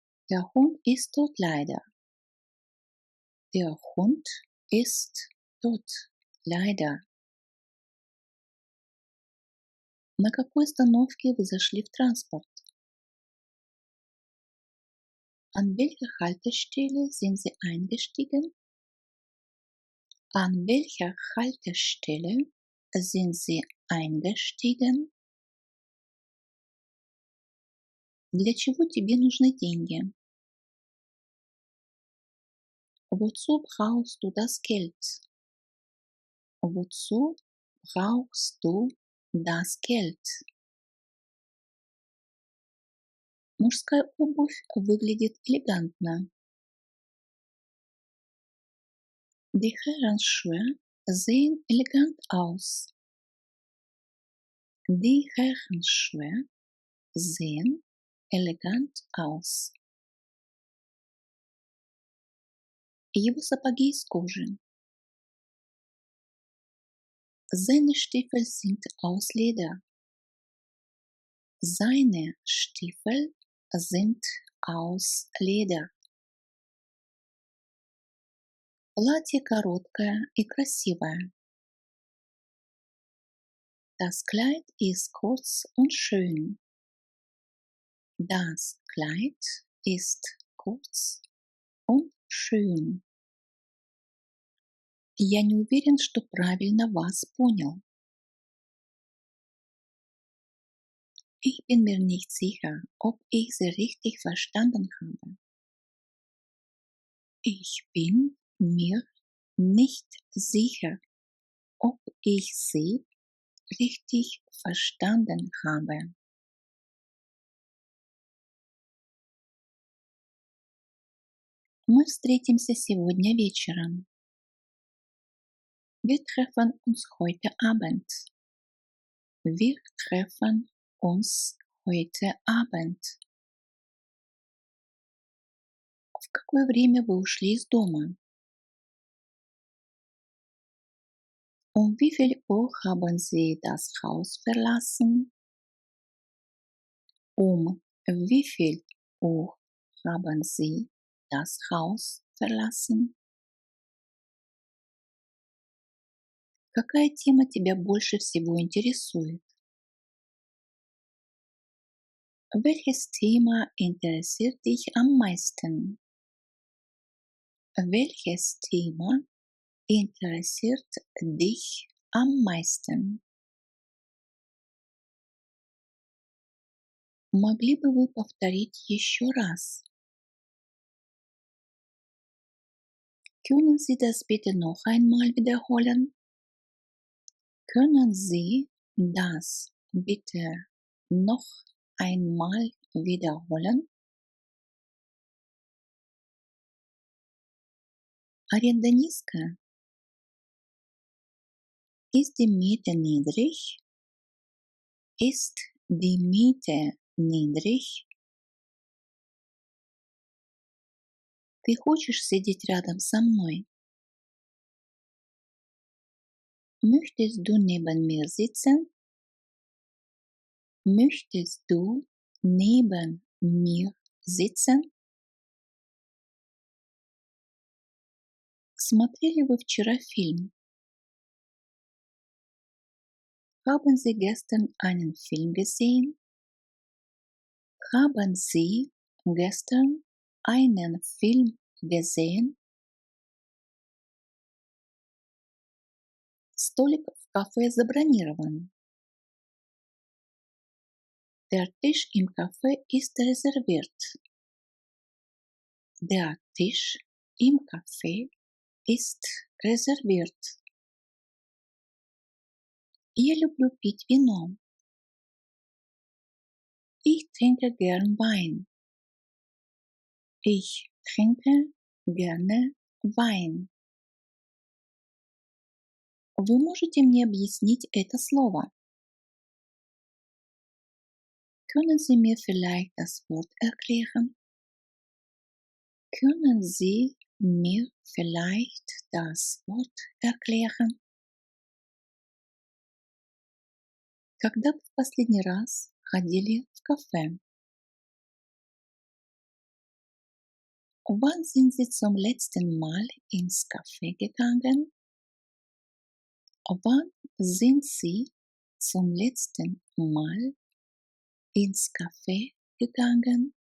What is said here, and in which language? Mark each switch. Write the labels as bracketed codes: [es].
[de] Der Hund ist tot leider. Der Hund ist tot leider. [ru] На какой остановке вы зашли в транспорт? [de] An welcher Haltestelle sind Sie eingestiegen? An welcher Haltestelle sind Sie eingestiegen? [ru] Для чего тебе нужны деньги? [de] Wozu brauchst du das Geld? Wozu brauchst du das Geld? [ru] Мужская обувь выглядит элегантно. [de] Die Herrenschuhe sehen elegant aus. Die Herrenschuhe sehen elegant aus. [ru] Его сапоги из кожи. [de] Seine Stiefel sind aus Leder. Seine Stiefel sind aus Leder. [ru] Платье короткое и красивое. [de] Das Kleid ist kurz und schön. Das Kleid ist kurz und schön. [ru] Я не уверен, что правильно вас понял. [de] Ich bin mir nicht sicher, ob ich Sie richtig verstanden habe. Ich bin mir nicht sicher, ob ich Sie richtig verstanden habe. [ru] Мы встретимся сегодня вечером. [de] Wir treffen uns heute Abend. Wir treffen uns heute Abend. [ru] В какое время вы ушли из дома? [de] Wie viel Uhr haben Sie das Haus verlassen? Wie viel Uhr haben Sie das Haus verlassen? [ru] Какая тема тебя больше всего интересует? [de] Welches Thema interessiert dich am meisten? Welches Thema interessiert dich am meisten? [ru] Могли бы вы повторить еще раз? [de] Können Sie das bitte noch einmal wiederholen? Können Sie das bitte noch einmal wiederholen? [ru] Аренда низкая? [de] Ist die Miete niedrig? Ist die Miete niedrig? [ru] Ты хочешь сидеть рядом со мной? [de] Möchtest du neben mir sitzen? Möchtest du neben mir sitzen? [ru] Смотрели вы вчера фильм? [de] Haben Sie gestern einen Film gesehen? Haben Sie gestern einen Film gesehen? [ru] Столик в кафе забронирован. [de] Der Tisch im Café ist reserviert. Der Tisch im Café ist reserviert. [ru] Я люблю пить вино. [de] Ich trinke gern Wein. Ich trinke gerne Wein. [ru] Вы можете мне объяснить это слово? [de] Können Sie mir vielleicht das Wort erklären? Können Sie mir vielleicht das Wort erklären? [ru] Когда вы в последний раз ходили в кафе? [de] Wann sind Sie zum letzten Mal ins Café gegangen? Wann sind Sie zum letzten Mal ins Café gegangen?